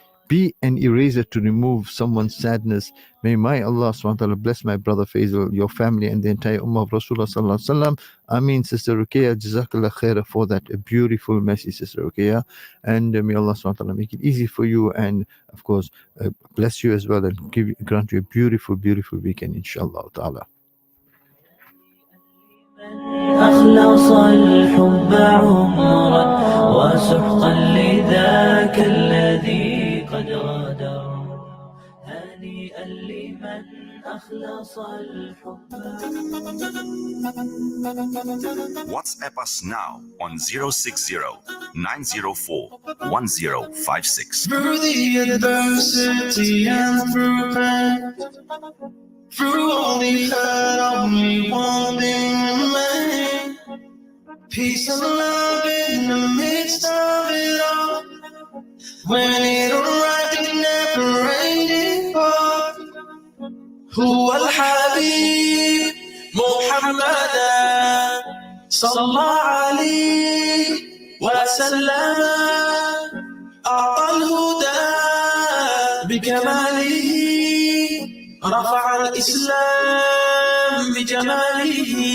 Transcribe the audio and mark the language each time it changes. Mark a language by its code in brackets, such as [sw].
[en] Be an eraser to remove someone's sadness. May my Allah SWT bless my brother Faizal, your family, and the entire Ummah of Rasulullah Sallallahu Alaihi Wasallam. Ameen, Sister Ruqayya. Jazakallah khairah for that. A beautiful message, Sister Ruqayya. And may Allah SWT make it easy for you, and of course, bless you as well, and grant you a beautiful, beautiful weekend, inshallah ta'ala. [ar] أخلص الحب عمرا وسحقا لذاك الذي قد غادر هنيئا لمن أخلص الحب. [en] WhatsApp us now on 060-904-1056. Through the adversity and through pain, through all we've had, only one thing remains: peace and love in the midst of it all. When it arrived, it never ended part. [ar] Who al-Habib Muhammadan sallallahu alayhi wa sallam أعطى الهدى بكماله رفع الإسلام بجماله